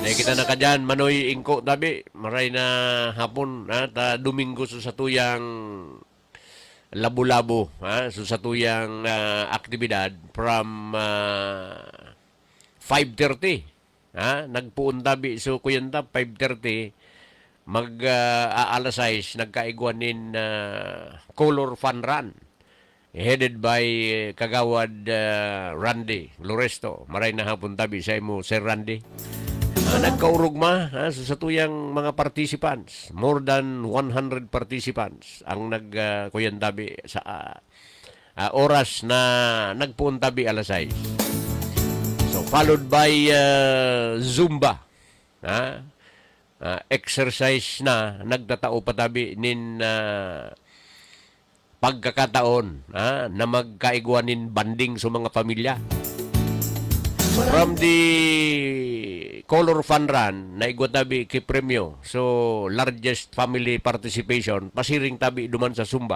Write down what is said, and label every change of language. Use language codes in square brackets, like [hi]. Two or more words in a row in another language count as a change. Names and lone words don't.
[bik] Dahil kita na ka dyan, Manoy Ingko tabi, maray na hapon, Domingo sa Satuyang Labo-Labo, sa Satuyang aktibidad from 5:30. Nagpuon tabi so kuyanta 5:30 alas 6 nagkaigwanin [en] color fun run headed by [bik] kagawad Randy Loresto. Maray na hapon tabi sa imo Sir Randy. Nagkaurugma sa satuyang mga participants, [en] more than 100 participants [bik] ang kuyan tabi sa oras na nagpuon tabi alas 6. [en] So, followed by Zumba. [bik] Exercise na nagtatao patabi nin pagkakataon na magkaigwanin banding sa mga pamilya. [en] From the Color Fun Run, [bik] naigwa tabi kay premyo. So, [en] largest family participation, [bik] pasiring tabi duman sa Zumba.